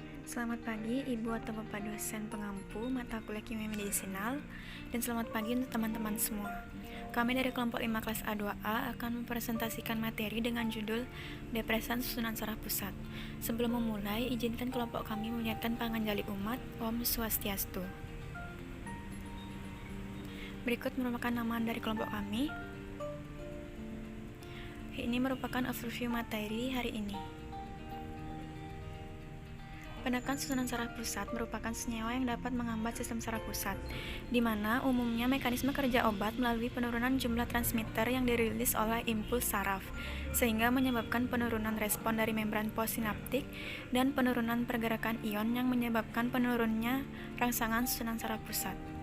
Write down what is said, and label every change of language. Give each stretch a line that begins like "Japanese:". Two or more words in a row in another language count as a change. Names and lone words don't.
Indonesian: Selamat pagi Ibu atau Bapak dosen pengampu mata kuliah kimia medisinal, dan selamat pagi untuk teman-teman semua. Kami dari kelompok 5 kelas A2A akan mempresentasikan materi dengan judul Depresan Susunan Saraf Pusat. Sebelum memulai, izinkan kelompok kami menyiapkan panganjali umat.
Balinese: Om Swastiastu.
Indonesian: Berikut merupakan nama dari kelompok kami. Ini merupakan overview materi hari ini. Penekan susunan saraf pusat merupakan senyawa yang dapat menghambat sistem saraf pusat, di mana umumnya mekanisme kerja obat melalui penurunan jumlah transmitter yang dirilis oleh impuls saraf, sehingga menyebabkan penurunan respon dari membran postsinaptik dan penurunan pergerakan ion yang menyebabkan penurunnya rangsangan susunan saraf pusat.